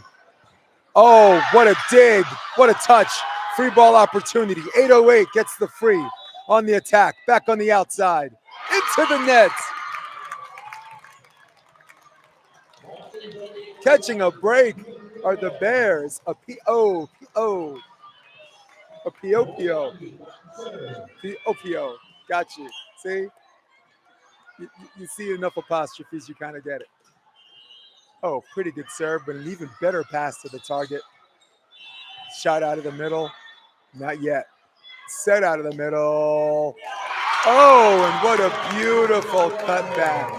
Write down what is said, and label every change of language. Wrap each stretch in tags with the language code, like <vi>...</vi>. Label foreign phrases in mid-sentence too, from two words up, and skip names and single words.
<en>Oh, what a dig. What a touch. Free ball opportunity. 8:08 gets the free on the attack. Back on the outside. Into the net. Catching a break are the Bears. A P-O. A P-O-P-O. P-O-P-O. Got you. See? You see enough apostrophes, you kind of get it. Oh, pretty good serve, but an even better pass to the target. Shot out of the middle. Not yet. Set out of the middle. Oh, and what a beautiful cutback.</en>